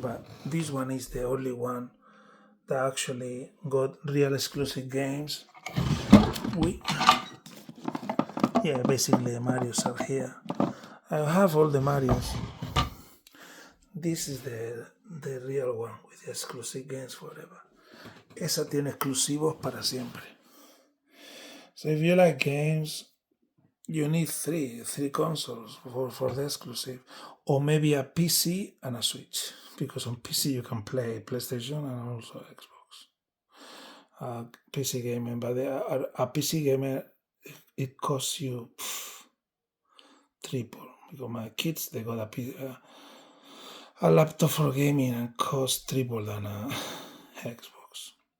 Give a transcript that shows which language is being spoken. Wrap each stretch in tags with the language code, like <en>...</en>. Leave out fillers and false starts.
<en>But this one is the only one that actually got real exclusive games. Basically the Marios are here. I have all the Marios. This is the real one with the exclusive games forever.</en> <es>Esa tiene exclusivos para siempre.</es> <en>So if you like games, you need three consoles for the exclusive, or maybe a PC and a Switch, because on PC you can play PlayStation and also Xbox. PC gaming, but a PC gamer, it costs you triple, because my kids, they got a laptop for gaming and costs triple than a Xbox.</en>